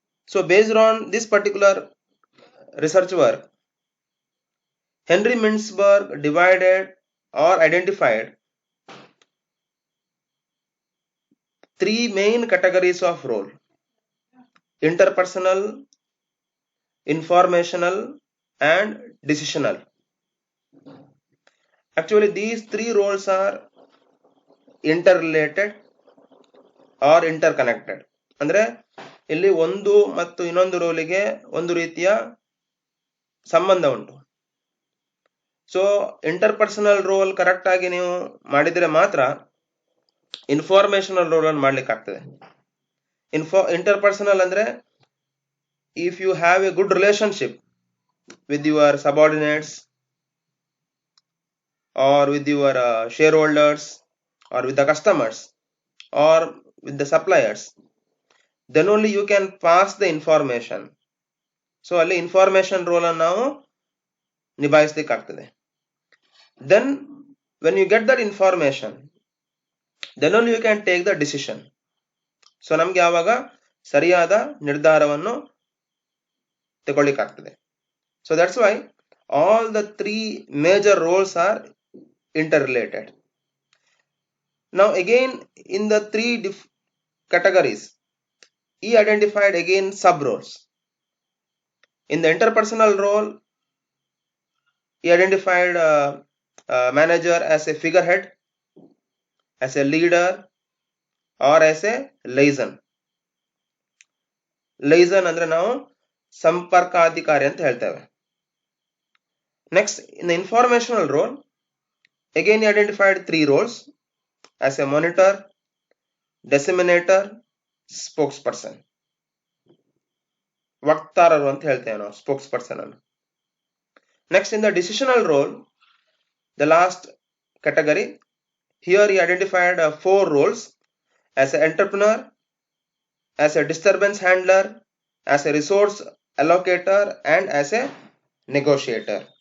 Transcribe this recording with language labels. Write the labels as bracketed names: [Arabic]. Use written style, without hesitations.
[English] So based on this particular research work, Henry Mintzberg divided or identified 3 main categories of role: interpersonal, informational, and decisional. Actually, these 3 roles are interrelated or interconnected. [Kannada] ಅಂದ್ರೆ ಇಲ್ಲಿ ಒಂದು ಮತ್ತು ಇನ್ನೊಂದು ರೋಲಿಗೆ ಒಂದು ರೀತಿಯ ಸಂಬಂಧ ಉಂಟು. ಸೊ ಇಂಟರ್ಪರ್ಸನಲ್ ರೋಲ್ ಕರೆಕ್ಟ್ ಆಗಿ ನೀವು ಮಾಡಿದ್ರೆ ಮಾತ್ರ ಇನ್ಫಾರ್ಮೇಶನಲ್ ರೋಲ್ ಅನ್ನು ಮಾಡ್ಲಿಕ್ಕೆ ಆಗ್ತದೆ. ಇಂಟರ್ಪರ್ಸನಲ್ ಅಂದ್ರೆ [English] if you have a good relationship with your subordinates or with your shareholders or with the customers or with the suppliers, then only you can pass the information. [Kannada] So ಅಲ್ಲಿ information roll ಅನ್ನು ನಾವು ನಿಭಾಯಿಸಲಿಕ್ಕೆ ಆಗ್ತದೆ. [English] Then when you get that information, then only you can take the decision. [Kannada] So ನಮ್ಗೆ ಯಾವಾಗ ಸರಿಯಾದ ನಿರ್ಧಾರವನ್ನು ತಗೊಳ್ಳಿಕ್ಕಾಗ್ತದೆ. [English] So that's why all the 3 major roles are interrelated. Now again in the 3 categories, he identified again sub roles. In the interpersonal role, he identified manager as a figurehead, as a leader, or as a liaison. [Kannada] Liaison ಅಂದ್ರೆ ನಾವು ಸಂಪರ್ಕಾಧಿಕಾರಿ ಅಂತ ಹೇಳ್ತೇವೆ. [English] Next, in the informational role, again he identified 3 roles: as a monitor, disseminator, spokesperson. [Kannada] ವಕ್ತಾರರು ಅಂತ ಹೇಳ್ತೇವೆ ನಾವು spokesperson ಅನ್ನು. [English] Next, in the decisional role, the last category, here he identified 4 roles: as an entrepreneur, as a disturbance handler, as a resource allocator, and as a negotiator.